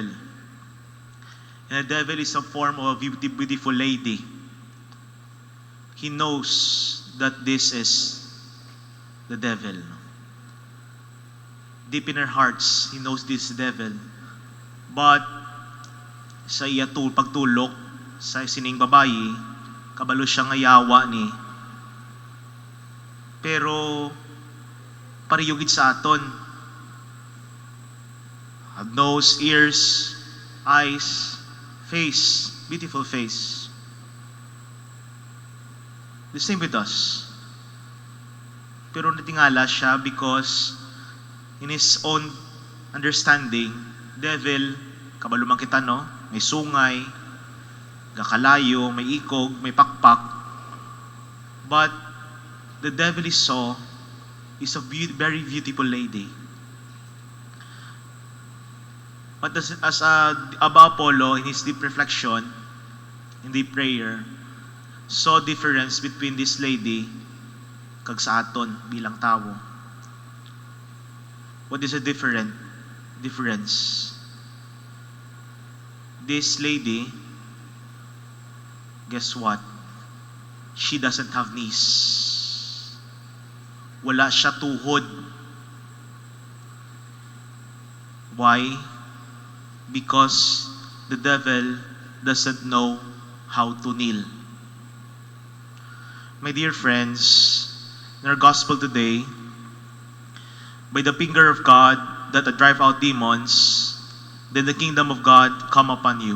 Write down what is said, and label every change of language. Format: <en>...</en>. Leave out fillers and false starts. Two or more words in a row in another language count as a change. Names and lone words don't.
<en>And the devil is a form of a beautiful lady. He knows that this is the devil. Deep in her hearts, he knows this devil.</en> <hil>But sa iya pagtulok sa sining babayi, kabalo siya nga yawa ni. Pero pariyugid sa aton.</hil> <en>Have nose, ears, eyes, face, beautiful face. The same with us.</en> <hil>Pero natingala siya</hil> <en>because in his own understanding, devil,</en> <hil>kabalo man kita, no? May sungay, gakalayo, may ikog, may pakpak.</hil> <en>But the devil he saw is a very beautiful lady. But as Abba Apollo, in his deep reflection, in deep prayer, saw difference between this lady</en> <hil>kag sa aton bilang tao.</hil> <en>What is the difference? This lady, guess what? She doesn't have knees.</en> <hil>Wala siya tuhod.</hil> <en>Why? Because the devil doesn't know how to kneel. My dear friends, in our gospel today, by the finger of God that I drive out demons, then the kingdom of God come upon you.</en>